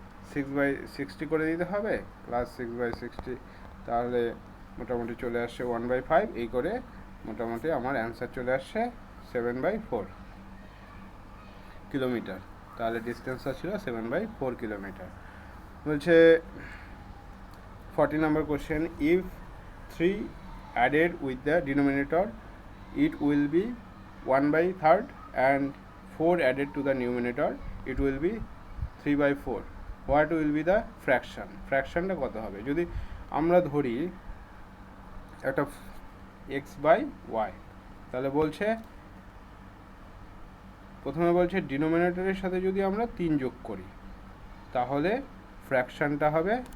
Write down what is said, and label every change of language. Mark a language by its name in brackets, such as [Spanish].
[Bangla] 6/60 করে দিতে হবে, প্লাস 6/60, তাহলে মোটামুটি চলে আসছে 1/5, এই করে মোটামুটি আমার অ্যান্সার চলে আসছে 7/4 কিলোমিটার। তাহলে ডিস্টেন্সটা ছিল 7/4 কিলোমিটার। বলছে [English] 40 number question, if 3 added with the denominator, it will be 1/3, and 4 added to the numerator, it will be 3/4. What will be the fraction? [Bangla] ফ্র্যাকশনটা কত হবে? যদি আমরা ধরি একটা x/y, তাহলে বলছে প্রথমে বলছে ডিনোমিনেটরের সাথে যদি আমরা 3 যোগ করি, তাহলে ফ্র্যাকশনটা হবে